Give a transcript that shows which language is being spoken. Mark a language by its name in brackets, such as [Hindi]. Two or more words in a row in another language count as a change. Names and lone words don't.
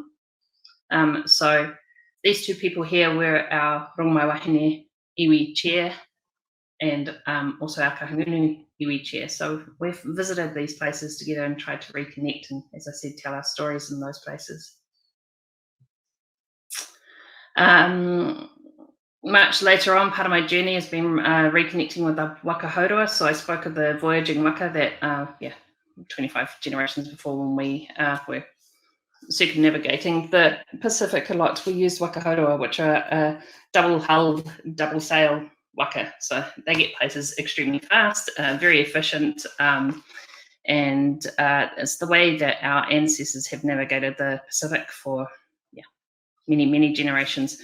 [English] So these two people here were our Rongamai Wahine iwi chair and also our Kahungunu iwi chair. So we've visited these places together and tried to reconnect and, as I said, tell our stories in those places. Much later on, part of my journey has been reconnecting with the [Māori] waka haurua. [English] So I spoke of the voyaging waka that, 25 generations before, when we were circumnavigating the Pacific a lot, we used [Māori] waka haurua, [English] which are double-hulled, double-sail waka. So they get places extremely fast, very efficient, and it's the way that our ancestors have navigated the Pacific for many generations.